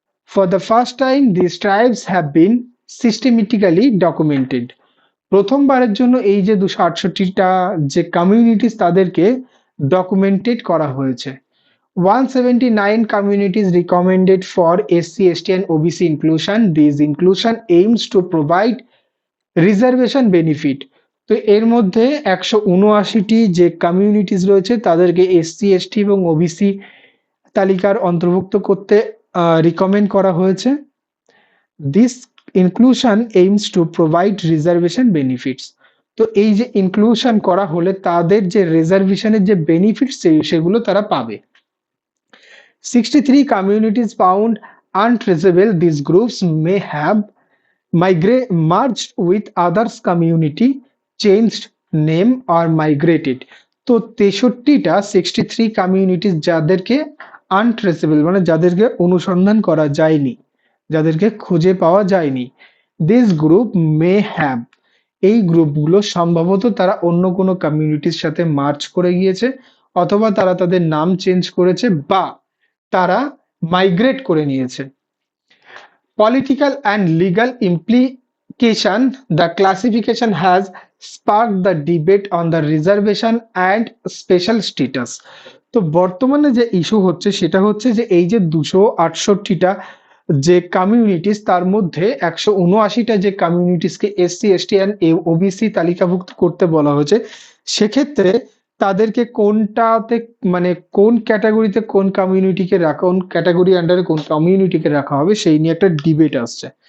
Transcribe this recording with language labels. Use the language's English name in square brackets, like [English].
[English] For the first time, these tribes have been systematically documented. [Bangla] প্রথমবারের জন্য এই যে 268টা যে কমিউনিটিস তাদেরকে ডকুমেন্টেড করা হয়েছে। [English] 179 communities recommended for SC, ST and OBC inclusion. This inclusion aims to provide reservation benefit. [Bangla] তো এর মধ্যে 179টি যে কমিউনিটিস রয়েছে তাদেরকে এসসি, এসটি এবং ওবিসি তালিকার অন্তর্ভুক্ত করতে রিকমেন্ড করা হয়েছে। [English] This inclusion aims to provide reservation benefits. [Bangla] তো এই যে ইনক্লুশন করা হলে তাদের যে রিজার্ভেশনের যে বেনিফিটস সেগুলো তারা পাবে। [English] 63 communities found untraceable. These groups may have merged with others community, changed name or migrated। [Bangla] তো 63 কমিউনিটিস যাদেরকে আনট্রেসেবল মানে যাদেরকে অনুসন্ধান করা যায়নি, যাদেরকে খুঁজে পাওয়া যায়নি, [English] this group may have, [Bangla] এই গ্রুপগুলো সম্ভবত তারা অন্য কোনো কমিউনিটির সাথে মার্চ করে গিয়েছে, অথবা তারা তাদের নাম চেঞ্জ করেছে, বা তারা মাইগ্রেট করে নিয়েছে। [English] political and legal implication, the classification has sparked the debate on the reservation and special status. [Bangla] তো বর্তমানে যে ইস্যু হচ্ছে সেটা হচ্ছে যে এই যে 268টা যে কমিউনিটিস, তার মধ্যে 179টা যে কমিউনিটিসকে এসসি এসটি এন্ড ওবিসি তালিকাভুক্ত করতে বলা হয়েছে, সেক্ষেত্রে তাদেরকে কোনটাতে, মানে কোন ক্যাটাগরিতে কোন কমিউনিটিকে রাখা, কোন ক্যাটাগরি আন্ডারে কোন কমিউনিটিকে রাখা হবে সেই নিয়ে একটা ডিবেট আসছে।